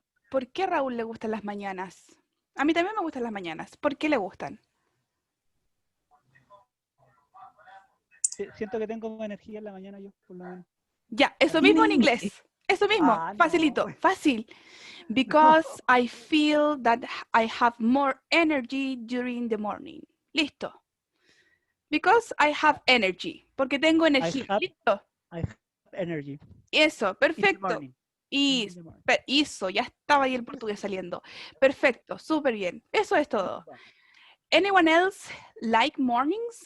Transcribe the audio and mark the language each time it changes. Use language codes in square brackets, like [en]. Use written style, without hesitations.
[es] ¿Por qué a Raúl le gustan las mañanas? A mí también me gustan las mañanas. ¿Por qué le gustan? Siento que tengo energía en la mañana yo, por lo menos. Ya, eso mismo en inglés. Eso mismo, Ah, no, facilito, pues. fácil. [en] Because I feel that I have more energy during the morning. [es] Listo. [en] Because I have energy. [es] Porque tengo energía. Listo. [en] I have energy. [es] Eso, [en] In the [es] perfecto. [en] morning. [es] Y hizo, ya estaba ahí el portugués saliendo. Perfecto, súper bien. Eso es todo. [en] Anyone else like mornings?